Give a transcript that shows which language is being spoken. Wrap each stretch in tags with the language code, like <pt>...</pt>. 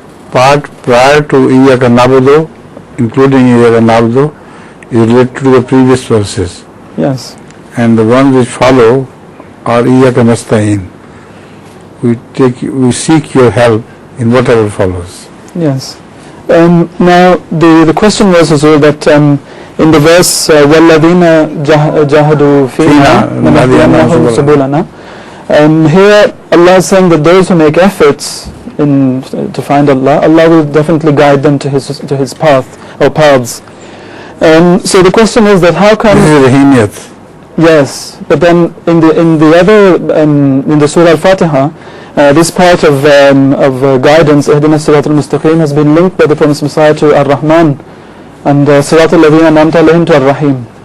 <en>Part prior to Iyaka na'budu, including Iyaka na'budu, is related to the previous verses. Yes. And the ones which follow are Iyaka nasta'in. We seek your help in whatever follows. Yes. Now the question was as well that in the verse</en> <ar>وَالَّذِينَ جَاهَدُوا فِينَا لَنَهْدِيَنَّهُمْ سُبُلَنَا,</ar> <en>here Allah is saying that those who make efforts to find Allah, Allah will definitely guide them to His path or paths. So the question is that how come... This is Rahimiyat. Yes, but then in the other in the Surah Al-Fatiha, this part of guidance, Ihdina Sirat al-Mustaqim, has been linked by the Promised Messiah to Ar-Rahman, and Sirat al-Ladhina An'amta Alayhim to Ar-Rahim.</en>